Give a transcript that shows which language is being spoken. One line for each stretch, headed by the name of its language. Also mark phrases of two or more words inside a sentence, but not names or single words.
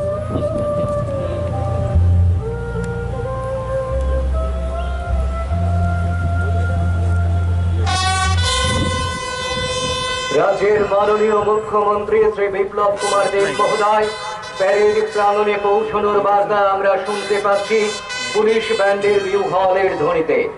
Bangla: রাজ্য মাননীয় মুখ্যমন্ত্রী শ্রী বিপ্লব কুমার দেব মহোদয় প্যারেড প্রাঙ্গণে পৌঁছানোর বার্তা আমরা শুনতে পাচ্ছি পুলিশ ব্যান্ডের বিউহলের ধ্বনিতে।